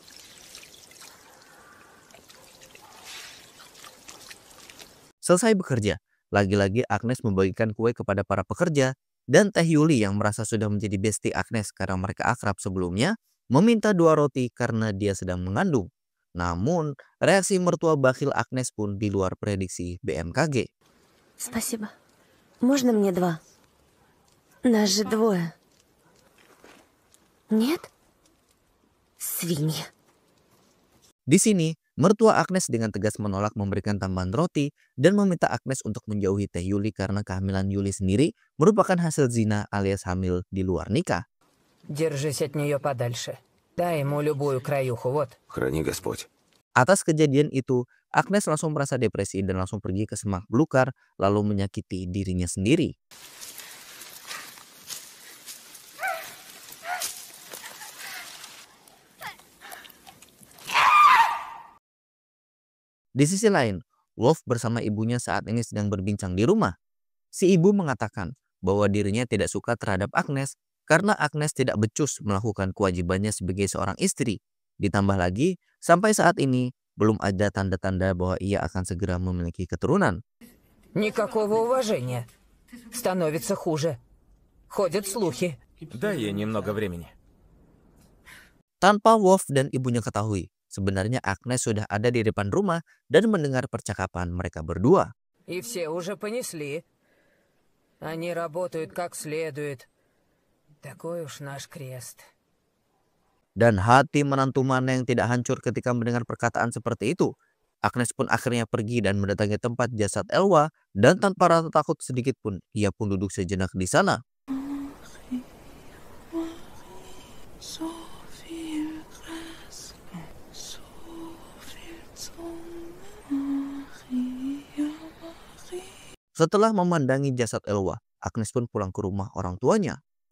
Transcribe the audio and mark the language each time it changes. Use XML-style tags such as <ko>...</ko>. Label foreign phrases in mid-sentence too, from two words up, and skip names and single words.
<id>Selesai bekerja, lagi-lagi Agnes membagikan kue kepada para pekerja dan Teh Yuli yang merasa sudah menjadi bestie Agnes karena mereka akrab sebelumnya, meminta 2 roti karena dia sedang mengandung. Namun, reaksi mertua bakhil Agnes pun di luar prediksi BMKG.</id> <ru>Спасибо. Можно мне 2? Нас же 2. Нет? Свинья.</ru> <id>Di sini, mertua Agnes dengan tegas menolak memberikan tambahan roti dan meminta Agnes untuk menjauhi Teh Yuli karena kehamilan Yuli sendiri merupakan hasil zina alias hamil di luar nikah.</id> <ru>Держись от нее подальше. Дай ему любую краюху, вот. Храни Господь.</ru> <id>Atas kejadian itu, Agnes langsung merasa depresi dan langsung pergi ke semak belukar lalu menyakiti dirinya sendiri. Di sisi lain, Wolf bersama ibunya saat ini sedang berbincang di rumah. Si ibu mengatakan bahwa dirinya tidak suka terhadap Agnes karena Agnes tidak becus melakukan kewajibannya sebagai seorang istri. Ditambah lagi, sampai saat ini belum ada tanda-tanda bahwa ia akan segera memiliki keturunan.</id> <ru>Никакого уважения. Становится хуже. Ходят слухи. Дай ей немного времени.</ru> <id>Tanpa Wolf dan ibunya ketahui, sebenarnya Agnes sudah ada di depan rumah dan mendengar percakapan mereka berdua.</id> <ru>И все уже понесли. Они работают как следует. Такой уж наш крест.</ru> <id>Dan hati menantu mana yang tidak hancur ketika mendengar perkataan seperti itu. Agnes pun akhirnya pergi dan mendatangi tempat jasad Elwa dan tanpa rasa takut sedikit pun ia pun duduk sejenak di sana. Setelah memandangi jasad Elwa, Agnes pun pulang ke rumah orang tuanya.</id>